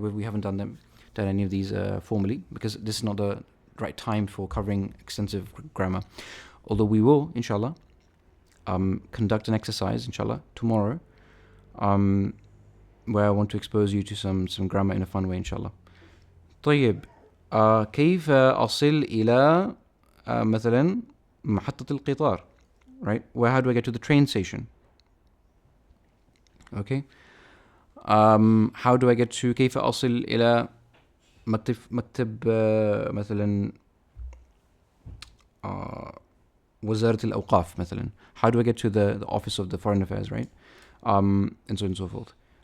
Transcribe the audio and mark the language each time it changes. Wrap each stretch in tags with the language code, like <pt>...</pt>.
<en>We haven't done any of these formally, because this is not the right time for covering extensive grammar. Although we will, inshallah, conduct an exercise, inshallah, tomorrow, where I want to expose you to some grammar in a fun way, inshallah.</en> <ar>طيب, كيف أصل إلى مثلا محطة القطار,</ar> <en>right? How do I get to the train station? Okay. How do I get to</en> <ar>كيف أصل إلى مكتب مثلا وزارة الأوقاف مثلا?</ar> <en>How do I get to the office of the foreign affairs, right? And so on and so forth.</en>